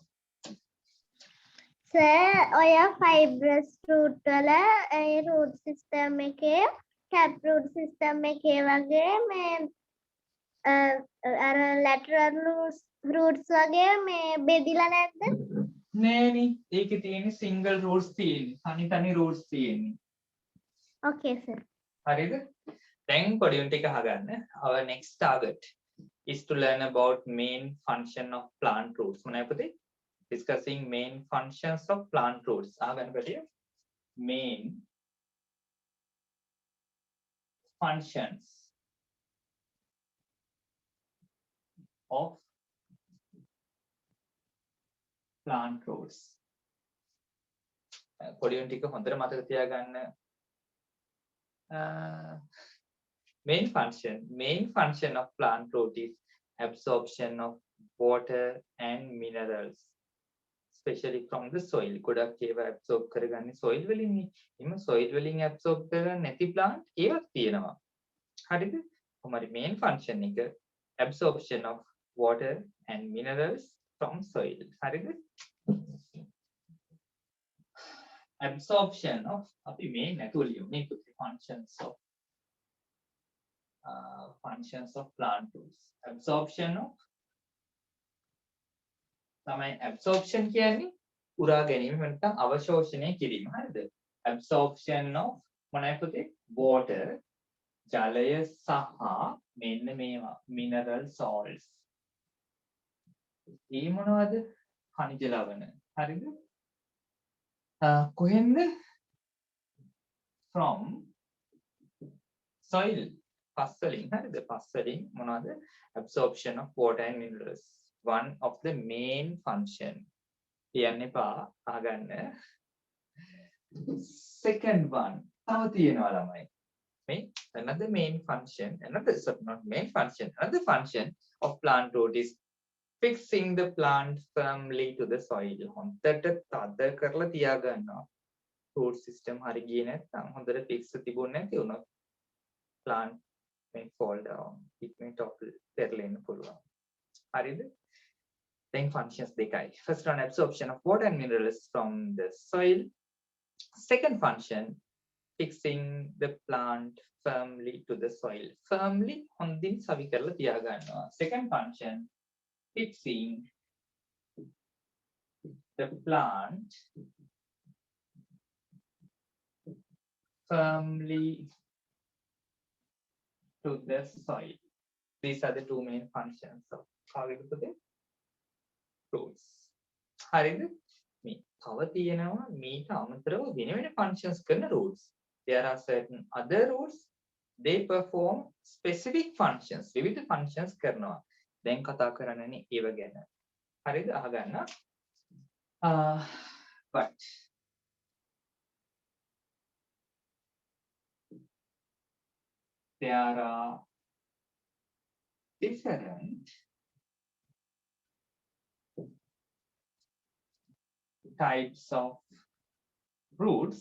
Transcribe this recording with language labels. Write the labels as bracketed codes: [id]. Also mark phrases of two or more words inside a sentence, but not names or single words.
[si] සර් ඔය [en] fibrous root [si] වල ඒ [en] root system [si] එකේ [en] tap root system [si] එකේ වගේ මේ අර [en] lateral roots [si] වගේ මේ බෙදිලා නැද්ද? නෑනේ. ඒකේ තියෙන්නේ [en] single roots [si] තියෙන්නේ. තනි roots තියෙන්නේ. [en] Okay sir. [si] හරිද? දැන් පොඩි උන් ටික අහගන්න. [en] Our next target is to learn about main function of plant roots. [si] මොනවද පුතේ? [en] Discussing main functions of plant roots. [si] අහගන්න පැටිය. [en] Main functions of plant roots. [si] පොඩි උන් ටික හොඳට මතක තියාගන්න. [en] Main function of plant root is absorption of water and minerals, especially from the soil. [si] ගොඩක් ඒවා absorb කරගන්නේ soil වලින්නේ. එimhe soil වලින් absorb කරගන්න නැති plant ඒවත් තියෙනවා. හරිද? කොහොමද [en] main function [si] එක [en] absorption of water and minerals from soil. [si] හරිද? [en] Absorption of [si] අපි මේ නැතුව ලියමු. [en] මේ functions of plant roots. Absorption of [si] තමයි absorption කියන්නේ උරා ගැනීම නැත්නම් අවශෝෂණය කිරීම. හරිද? [en] Absorption of [si] මොනවද පුතේ? water ජලය සහ මෙන්න මේවා [en] mineral salts. [si] ඒ මොනවද? khනිජ ලවණ. හරිද? [en] කොහෙන්ද? From soil. [si] පස් වලින්. හරිද? පස් වලින් මොනවද? [en] Absorption of water and minerals. One of the main function. [si] කියන්න එපා අහගන්න. [en] Second one. [si] තව තියෙනවා ළමයි. [en] Another main function, another function of plant root is fixing the plant firmly to the soil. [si] හොඳට තද කරලා තියාගන්නවා. [en] root system [si] හරි ගියේ නැත්නම් හොඳට fix තිබුණ නැති වුණොත් [en] plant may fall down. It may topple. [si] පෙරලෙන්න පුළුවන්. හරිද? [en] Then functions දෙකයි. First one, absorption of water and minerals from the soil. Second function, fixing the plant firmly to the soil. [si] Firmly හොඳින් සවි කරලා තියා ගන්නවා. [en] Second function, fixing the plant firmly to the soil. These are the two main functions of roots. [si] හරිද? මේ තව තියෙනවා මීට අමතරව වෙන වෙන functions කරන roots. [en] There are certain other roots, they perform specific functions. [si] විවිධ functions කරනවා. දැන් කතා කරන්නේ ඒව ගැන. හරිද? අහගන්න. [en] But there are different types of roots.